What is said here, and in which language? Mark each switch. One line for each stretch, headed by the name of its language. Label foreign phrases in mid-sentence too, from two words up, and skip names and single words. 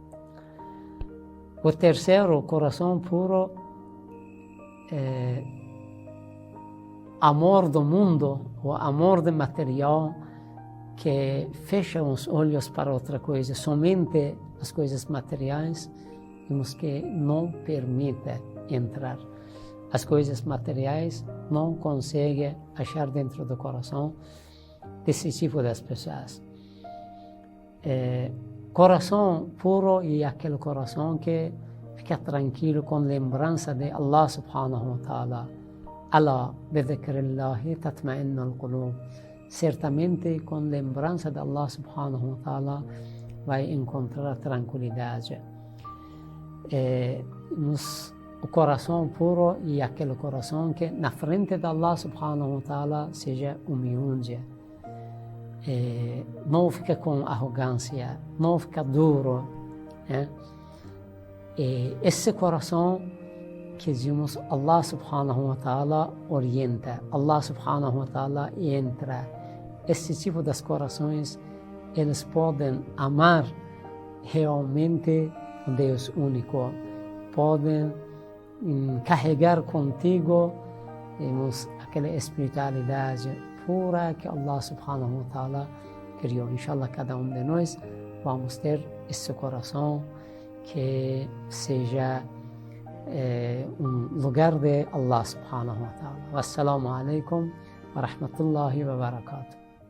Portuguese: O terceiro, o coração puro, amor do mundo, o amor do material, que fecha os olhos para outra coisa, somente as coisas materiais, temos que não permite entrar. As coisas materiais não conseguem achar dentro do coração desse tipo das pessoas. Coração puro e aquele coração que fica tranquilo com lembrança de
Arabic: الله سبحانه وتعالى. ألا بذكر الله تطمئن القلوب.
Portuguese: Certamente com lembrança de
Arabic: الله سبحانه وتعالى
Portuguese: vai encontrar tranquilidade. O coração puro e aquele coração que na frente de
Arabic: الله سبحانه وتعالى
Portuguese: seja humilde. Não fica com arrogância, não fica duro. Esse coração que dizemos
Arabic: الله سبحانه وتعالى
Portuguese: orienta,
Arabic: الله سبحانه وتعالى
Portuguese: entra. Esse tipo de corações, eles podem amar realmente o Deus único, podem carregar contigo aquela espiritualidade pura que
Arabic: الله سبحانه وتعالى
Portuguese: criou. Inshallah, cada um de nós vamos ter esse coração que seja lugar de
Arabic: الله سبحانه وتعالى. والسلام عليكم ورحمة الله وبركاته.